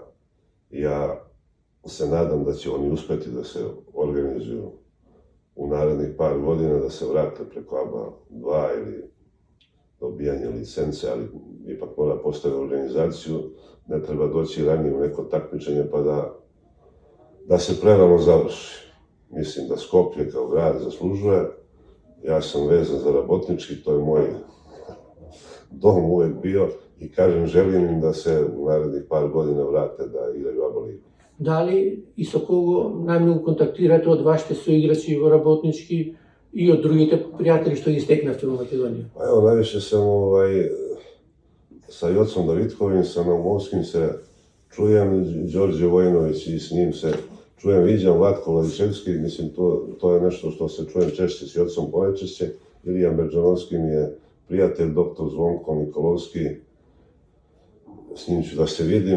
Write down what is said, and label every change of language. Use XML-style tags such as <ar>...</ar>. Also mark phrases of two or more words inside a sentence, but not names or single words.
<sr>Ja se nadam da će oni uspeti da se organizuju u narednih par godina, da se vrate preko ABA 2 ili dobijanje licence, ali ipak mora postaviti organizaciju, ne treba doći ranije u neko takmičenje pa da se prerano završi. Mislim da Skoplje kao grad zaslužuje Ja sam vezan za Rabotnički, to je moj dom uvek bio i kažem, želim im da se u narednih par godina vrate da igraju ABA ligu.</sr> <mk>Дали и со кого најмногу контактирате од вашите соиграчи во Работнички и од другите пријатели што ги стекнавте во Македонија?</mk> <sr>Pa evo, najviše sam sa Jocom Davitkovim, sa Naumovskim se čujem, Đorđe Vojinović i s njim se čujem, viđam Vlatko Vladičevski, mislim to je nešto što se čujem češće s Jocom ponajčešće. Ilijan Berđanovski mi je prijatelj, doktor Zvonko Nikolovski, s njim ću da se vidim.</sr>